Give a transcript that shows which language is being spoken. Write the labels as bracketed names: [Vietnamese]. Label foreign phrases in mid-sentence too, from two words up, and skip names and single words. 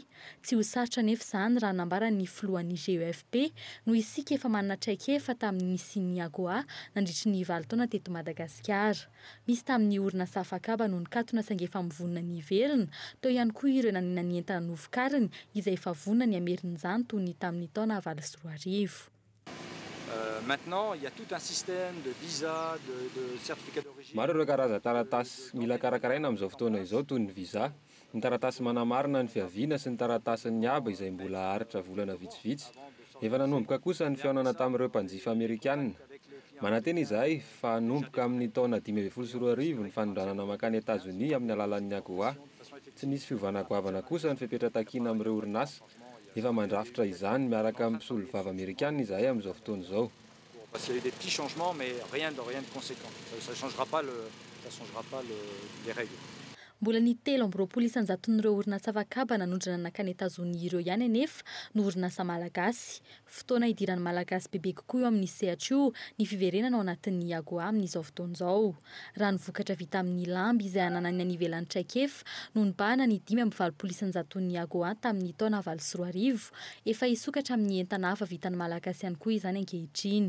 [Malagasy] Tsy ho sarotra anefa izany raha nambaran'ny filohan'ny GEFP no isika efa manana traikefa tamin'ny misian'ny AGOA nandritry ny 7 taona teto Madagasikara. Misy tamin'ny orinasa afakaba no nikatona saingy efa mivonona ny iverina, tao ihany koa ireo nanina ny entana novokariny izay efa vonona ny amerin'izany toy ny tamin'ny taona 2024. [French] Maintenant, il y a tout un système de visa, de certificat d'origine. [Malagasy] Maro ireo karazana taratasy mila karakaraina amin'izao fotoana izao toy ny visa, ny taratasy manamarina ny fiaviana sy ny taratasin'ny aba izay mbola haritra volana vitsivitsy. Efa nanomboka kosa ny fihaonana tamin'ireo mpanjifa Amerikanina. Manantena izahay fa nanomboka amin'ny taona 2024 ny fanondranana makany États-Unis amin'ny alalan'ny AGOA. Tsy nisy fiovana goavana kosa ny fepetra takiana amin'ireo orinasa. Efa mandrafitra izany miaraka amin'ny mpisolo vava Amerikanina izahay amin'izao fotoana izao. [French] Parce qu'il y a eu des petits changements mais rien de conséquent. Ça changera pas les règles. [Malagasy] Mbola ny 3 isanjaton'ireo orinasa afakaba nanondrana nakany États-Unis ireo ihany anefa no orinasa malagasy. Fotoana idiran'ny malagasy bebe kokoa eo amin'ny sehatra io ny fiverenana ao anatin'ny AGOA amin'izao fotoana izao. Raha ny vokatra vita amin'ny lamby izay ananany any ivelan'ny traikefa no nibahana ny 5 isanjaton'ny AGOA tamin'ny taona 2024, efa isokatra amin'ny entana hafa vitan'ny malagasy ihany koa izany ankehitriny.